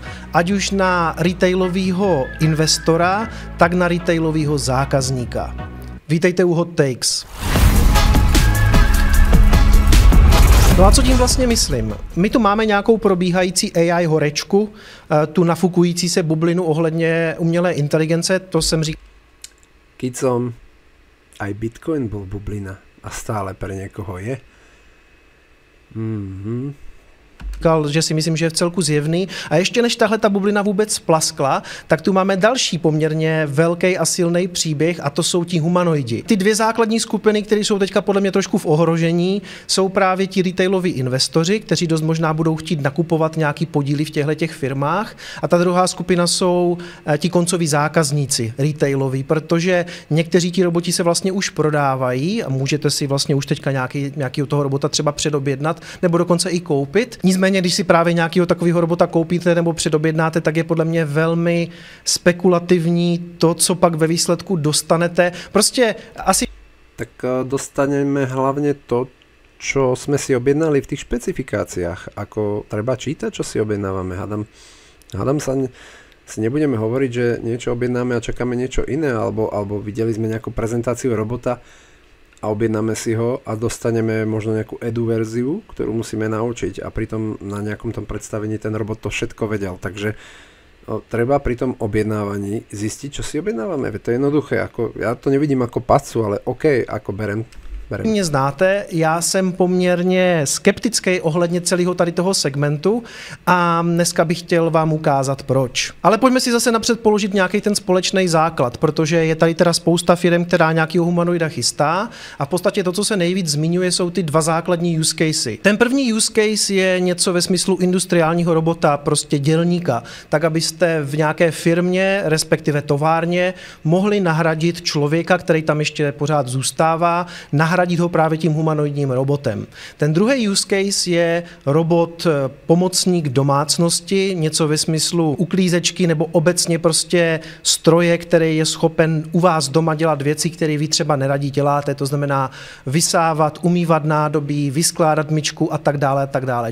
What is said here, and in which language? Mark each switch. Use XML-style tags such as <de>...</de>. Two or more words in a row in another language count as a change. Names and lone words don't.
<cs>Ať už na retailového investora, tak na retailového zákazníka. Vítejte u Hot Takes. No a co tím vlastně myslím? My tu máme nějakou probíhající</cs> <en>AI horečku,</en> <cs>tu nafukující se bublinu ohledně umělé inteligence, to jsem říkal. Kicom,</cs> <sk>aj Bitcoin bol bublina a stále pre niekoho je.</sk> <cs>Že si myslím, že je v celku zjevný. A ještě než tahle ta bublina vůbec splaskla, tak tu máme další poměrně velký a silný příběh a to jsou ti humanoidi. Ty dvě základní skupiny, které jsou teďka podle mě trošku v ohrožení, jsou právě ti retailoví investoři, kteří dost možná budou chtít nakupovat nějaký podíly v těchto firmách. A ta druhá skupina jsou ti koncoví zákazníci retailoví, protože někteří ti roboti se vlastně už prodávají a můžete si vlastně už teďka nějakého toho robota třeba předobjednat nebo dokonce i koupit. Nicméně, když si právě nějakého takového robota koupíte nebo předobjednáte, tak je podle mě velmi spekulativní to, co pak ve výsledku dostanete. Prostě asi...</cs> <sk>Tak dostaneme hlavne to, čo sme si objednali v tých špecifikáciách. Ako treba čítať, čo si objednávame. Hádam sa si nebudeme hovoriť, že niečo objednáme a čakáme niečo iné, alebo videli sme nejakú prezentáciu robota a objednáme si ho a dostaneme možno nejakú edu verziu, ktorú musíme naučiť a pritom na nejakom tom predstavení ten robot to všetko vedel. Takže treba pri tom objednávaní zistiť, čo si objednávame. To je jednoduché. Ja to nevidím ako pacu, ale OK, ako berem.</sk> <cs>Mě znáte, já jsem poměrně skeptický ohledně celého tady toho segmentu a dneska bych chtěl vám ukázat proč. Ale pojďme si zase napřed položit nějaký ten společný základ, protože je tady teda spousta firm, která nějakého humanoida chystá a v podstatě to, co se nejvíc zmiňuje, jsou ty dva základní</cs> <en>use casey.</en> <cs>Ten první</cs> <en>use case</en> <cs>je něco ve smyslu industriálního robota, prostě dělníka, tak abyste v nějaké firmě, respektive továrně, mohli nahradit člověka, který tam ještě pořád zůstává, nahradit ho právě tím humanoidním robotem. Ten druhý</cs> <en>use case</en> <cs>je robot pomocník domácnosti, něco ve smyslu uklízečky nebo obecně prostě stroje, který je schopen u vás doma dělat věci, které vy třeba neradí děláte, to znamená vysávat, umývat nádobí, vyskládat myčku a tak dále a tak dále.</cs>